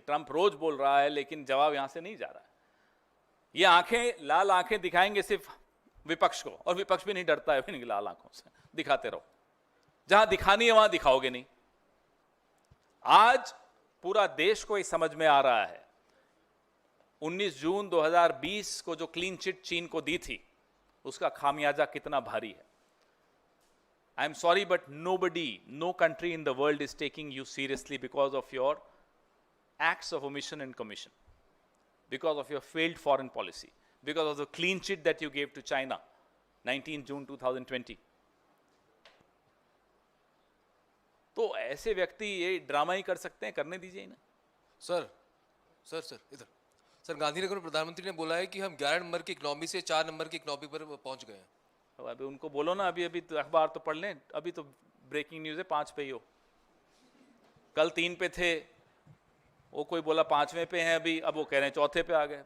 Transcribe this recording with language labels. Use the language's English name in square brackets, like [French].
[Hindi] Trump रोज बोल रहा है लेकिन जवाब यहां से नहीं जा रहा है। ये आंखें, लाल आंखें दिखाएंगे सिर्फ विपक्ष को, और विपक्ष भी नहीं डरता है इनकी लाल आंखों से। दिखाते रहो, जहां दिखानी है वहां दिखाओगे नहीं। आज पूरा देश को ये समझ में आ रहा है 19 जून 2020 को जो क्लीन चिट चीन को दी थी उसका खामियाजा कितना भारी है। [English] I am sorry but nobody, no country in the world is taking you seriously because of your acts of omission and commission, because of your failed foreign policy, because of the clean chit that you gave to China 19 June 2020. [Hindi] तो ऐसे व्यक्ति ये drama ही कर सकते हैं, करने दीजिए ना। सर इधर सर, गांधीनगर में प्रधानमंत्री ने बोला है कि हम 11 नंबर की इकोनॉमी से 4 नंबर की इकोनॉमी पर पहुंच गए हैं। अब अभी उनको बोलो ना, अभी तो अखबार तो पढ़ लें, अभी तो ब्रेकिंग न्यूज है 5 पे ही हो, कल 3 पे थे, वो कोई बोला 5वें पे हैं अभी, अब वो कह रहे हैं 4थे पे आ गए।